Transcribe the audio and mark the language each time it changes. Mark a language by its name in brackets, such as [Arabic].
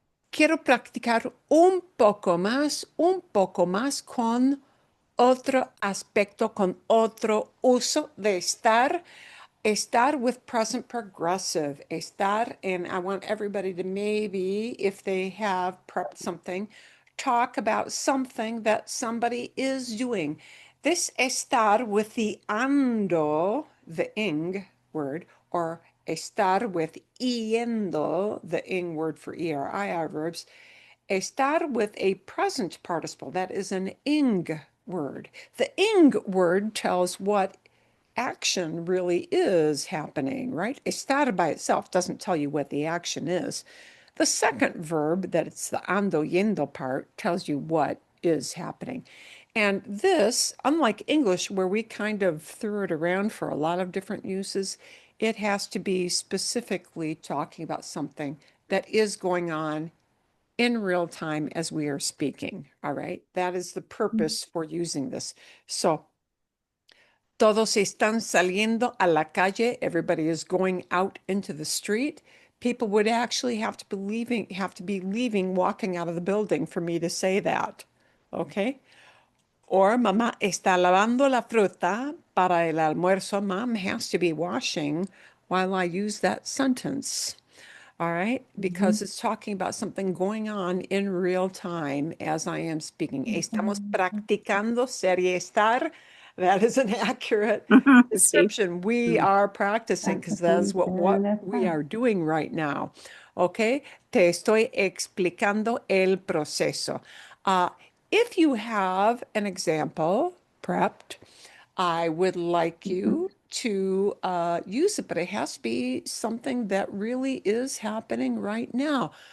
[Spanish] Quiero practicar un poco más con otro aspecto, con otro uso de estar. [English] Estar with present progressive. Estar, and I want everybody to maybe, if they have prepped something, talk about something that somebody is doing. This estar with the ando, the ing word, or estar with yendo, the ing word for ER-IR verbs, estar with a present participle, that is an ing word. The ing word tells what action really is happening, right? Estar by itself doesn't tell you what the action is. The second verb, that it's the ando yendo part, tells you what is happening. And this, unlike English, where we kind of threw it around for a lot of different uses, it has to be specifically talking about something that is going on in real time as we are speaking. All right. That is the purpose for using this. [Spanish] So, todos están saliendo a la calle. [English] Everybody is going out into the street. People would actually have to be leaving, walking out of the building for me to say that. Okay. [Spanish] Or mamá está lavando la fruta para el almuerzo. [English] Mom has to be washing while I use that sentence. All right, because it's talking about something going on in real time as I am speaking. [Spanish] Estamos practicando ser y estar. [English] That is an accurate [Spanish] Sí. [English] description. We are practicing because that's what we are doing right now. [Spanish] Okay, te estoy explicando el proceso. [English] If you have an example prepped, I would like you to use it, but it has to be something that really is happening right now.